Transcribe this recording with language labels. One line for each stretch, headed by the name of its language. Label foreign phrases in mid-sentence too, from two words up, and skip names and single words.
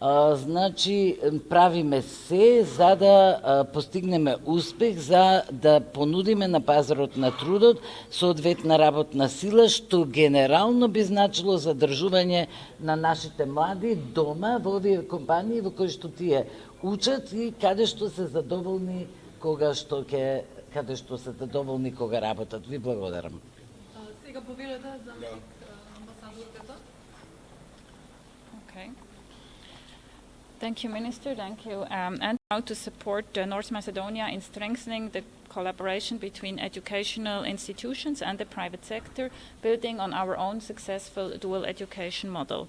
Macedonian: Значи, правиме се за да постигнеме успех, за да понудиме на пазарот на трудот соодветна работна сила, што генерално би значило задржување на нашите млади дома во овие компании во кои што тие учат и каде што се задоволни кога работат. Ви благодарам. Сега повелете заместник амбасадорката.
English: Okay. Thank you, Minister. Thank you. And how to support North Macedonia in strengthening the collaboration between educational institutions and the private sector, building on our own successful dual education model.